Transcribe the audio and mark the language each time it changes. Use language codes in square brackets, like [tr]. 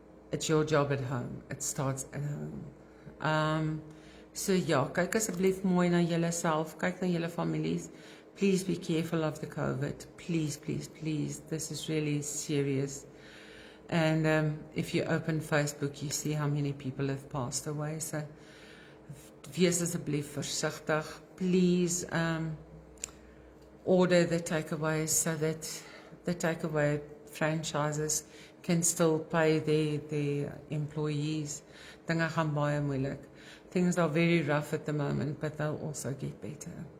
[en] It's your job at home. It starts at home. [af] So ja, kyk asseblief mooi na julle self, kyk na julle families. [en] Please be careful of the COVID. Please, please, please. This is really serious. And if you open Facebook, you see how many people have passed away. [af] So wees asseblief versigtig. [en] Please order the takeaways so that the takeaway franchises can still pay their employees. [af] Dinge gaan baie moeilik. [en] Things are very rough at the moment, but they'll also get better.